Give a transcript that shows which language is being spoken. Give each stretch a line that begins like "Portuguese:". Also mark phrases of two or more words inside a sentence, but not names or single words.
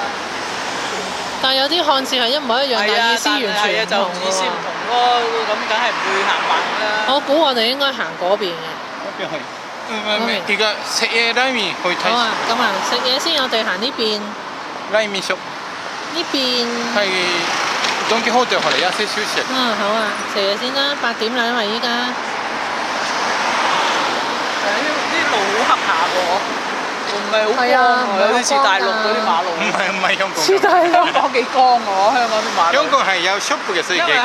Cantonese: 但係有啲漢字係一模一樣，但係意思完全唔就同意思唔同咯，咁梗係唔會行慢啦。我估我哋應該行嗰邊嘅。嗰邊去。而家食嘢拉麵去睇。好啊，咁啊，食嘢先，我哋行呢邊。拉麵食。呢邊。係ドンキホーテ後嚟休息。好啊，食嘢先啦，8點啦，因為依家。啲路好黑下喎，唔係好光喎，有啲似大陸嗰啲馬路。唔係香港。似大陸香港幾光喎，香港啲馬路。香港係有 shop 嘅，所以幾光。